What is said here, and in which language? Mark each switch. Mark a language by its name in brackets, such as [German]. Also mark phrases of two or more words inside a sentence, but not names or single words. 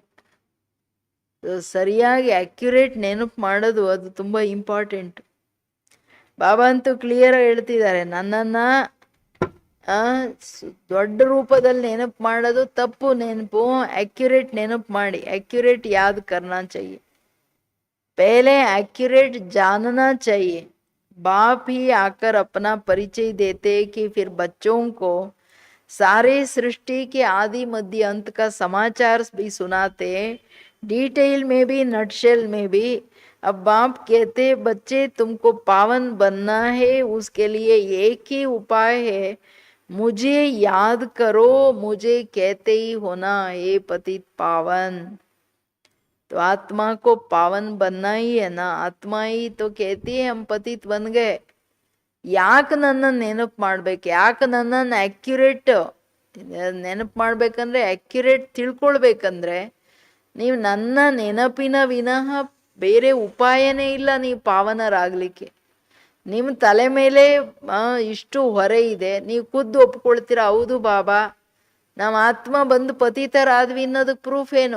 [Kannada] ಸರಿಯಾಗಿ ಅಕ್ಯುರೇಟ್ ನೆನಪು ಮಾಡೋದು ಅದು ತುಂಬ ಇಂಪಾರ್ಟೆಂಟ್. ಬಾಬಾ ಅಂತೂ ಕ್ಲಿಯರ್ ಆಗಿ ಹೇಳ್ತಿದ್ದಾರೆ, ನನ್ನನ್ನ ದೊಡ್ಡ ರೂಪದಲ್ಲಿ ನೆನಪು ಮಾಡೋದು ತಪ್ಪು ನೆನಪು. एक्यूरेट ನೆನಪು ಮಾಡಿ. [Hindi] एक्यूरेट याद करना चाहिए, पहले एक्यूरेट जानना चाहिए. बाप ही आकर अपना परिचय देते कि फिर बच्चों को सारे सृष्टि के आदि मध्य अंत का समाचार भी सुनाते, डिटेल में भी नटशेल में भी. अब बाप कहते, बच्चे तुमको पावन बनना है, उसके लिए एक ही उपाय है, मुझे याद करो, मुझे कहते ही होना हे पतित पावन. तो आत्मा को पावन बनना ही है ना. आत्मा ही तो कहती है हम पतित बन गए. [Kannada] ಯಾಕೆ ನನ್ನನ್ನು ನೆನಪು ಮಾಡ್ಬೇಕು? ಯಾಕೆ ನನ್ನನ್ನು ಅಕ್ಯುರೇಟ್ ನೆನಪು ಮಾಡ್ಬೇಕಂದ್ರೆ, ಅಕ್ಯುರೇಟ್ ತಿಳ್ಕೊಳ್ಬೇಕಂದ್ರೆ ನೀವು ನನ್ನ ನೆನಪಿನ ವಿನಃ ಬೇರೆ ಉಪಾಯನೇ ಇಲ್ಲ ನೀವು ಪಾವನರಾಗಲಿಕ್ಕೆ. ನಿಮ್ಮ ತಲೆ ಮೇಲೆ ಇಷ್ಟು ಹೊರೆ ಇದೆ, ನೀವು ಖುದ್ದು ಒಪ್ಕೊಳ್ತೀರ, ಹೌದು ಬಾಬಾ ನಮ್ಮ ಆತ್ಮ ಬಂದು ಪತಿತರಾದ್ವಿ ಅನ್ನೋದಕ್ಕೆ ಪ್ರೂಫ್ ಏನು?